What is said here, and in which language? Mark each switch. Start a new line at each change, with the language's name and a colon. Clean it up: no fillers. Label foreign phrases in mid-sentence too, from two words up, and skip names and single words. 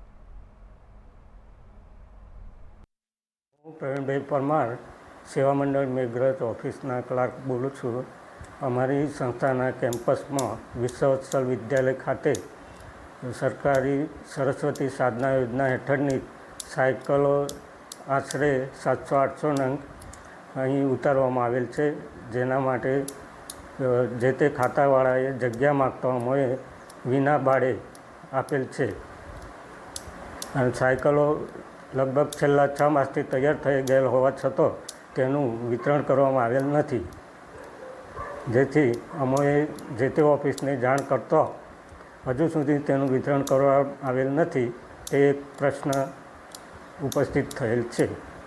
Gujarati: પ્રવીણભાઈ પરમાર સેવા મંડલ મેઘરાજ ઑફિસના ક્લાર્ક બોલું છું। અમારી સંસ્થાના કેમ્પસ માં વિશ્વવત્સલ વિદ્યાલય ખાતે સરકારી સરસ્વતી સાધના યોજના હેઠળની સાઇકિલો આશ્રે 700-800 નંગ અહીં ઉતારવામાં આવેલ છે, જેના માટે જે તે ખાતાવાળાએ જગ્યા માગતા હોય વિના ભાડે આપેલ છે। અને સાઇકિલો લગભગ છેલ્લા 6 માસથી તૈયાર થઈ ગયેલ હોવા છતાં તેનું વિતરણ કરવામાં આવેલ નથી, જેથી અમોએ જે તે ઑફિસને જાણ કરતા હજુ સુધી તેનું વિતરણ કરવામાં આવેલ નથી। તે એક પ્રશ્ન ઉપસ્થિત થયેલ છે।